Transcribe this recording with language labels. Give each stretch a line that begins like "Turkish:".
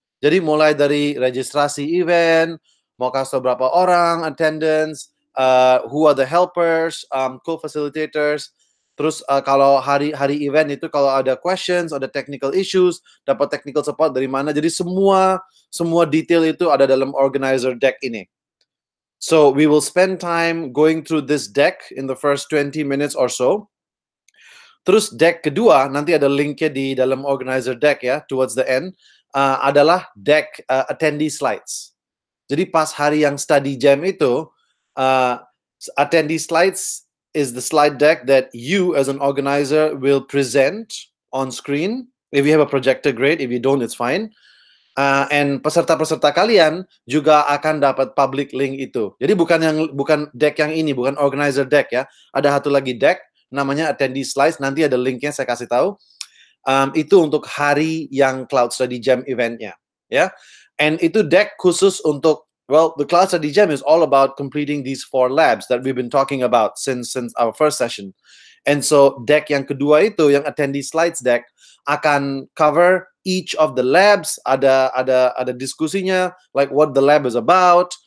Indonesian: Jadi mulai dari registrasi event, mau kasih berapa orang attendance,
English: who are the helpers,
Indonesian: co-facilitators. Terus kalau hari event itu kalau ada questions, ada technical issues, dapat technical support dari mana. Jadi semua detail itu ada dalam organizer deck ini.
English: So we will spend time going through this deck in the first 20 minutes or so.
Indonesian: Terus deck kedua, nanti ada linknya di dalam organizer deck ya,
English: towards the end,
Indonesian: adalah deck attendee slides. Jadi pas hari yang
English: study jam itu, attendee slides is the slide deck that you as an organizer will present on screen. If you have a projector, great. If you don't, it's fine.
Indonesian: And peserta-peserta kalian juga akan dapat public link itu. Jadi bukan deck yang ini, bukan organizer deck ya. Ada satu lagi deck, namanya attendee slides, nanti ada linknya saya kasih tahu. Itu untuk hari yang Cloud Study Jam eventnya, ya.
English: And
Indonesian: itu deck khusus untuk,
English: well, the Cloud Study Jam is all about completing these 4 labs that we've been talking about since our first session. And so deck
Indonesian: yang kedua itu, yang
English: attendee slides deck, akan cover each of the labs.
Indonesian: Ada diskusinya,
English: like what the lab is about.